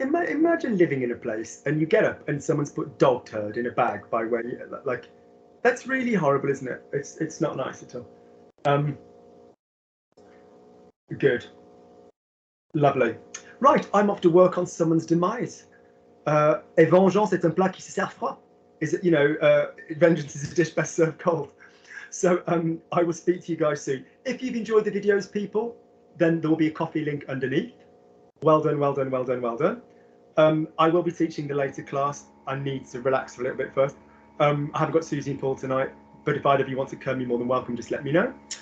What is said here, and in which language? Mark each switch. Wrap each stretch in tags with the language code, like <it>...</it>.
<en>Imagine living in a place and you get up and someone's put dog turd in a bag by where you, like, that's really horrible, isn't it? It's not nice at all. Good. Lovely. Right, I'm off to work on someone's demise.</en> <fr>Et vengeance est un plat qui se sert froid.</fr> <en>Is it, you know, vengeance is a dish best served cold. So I will speak to you guys soon. If you've enjoyed the videos, people, then there will be a coffee link underneath. Well done, well done, well done, well done. I will be teaching the later class. I need to relax for a little bit first. I haven't got Susie and Paul tonight, but if either of you want to come, you're more than welcome. Just let me know.</en>